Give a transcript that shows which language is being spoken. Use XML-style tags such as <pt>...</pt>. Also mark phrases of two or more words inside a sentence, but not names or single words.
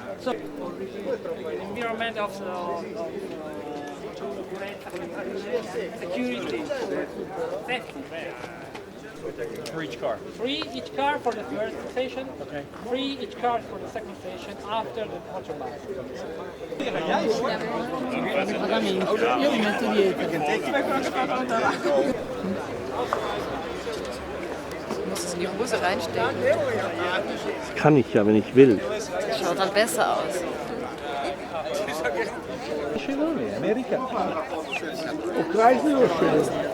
<en>So environment of security, safety. For each car? 3 each car for the first station, okay. 3 each car for the second station after the motorbike.</en> <it>Io mi metto dietro.</it> <de>Du musst es in die Hose reinstecken. Das kann ich ja, wenn ich will. Das schaut dann besser aus. Amerika. Ukraine oder Schweden?</de>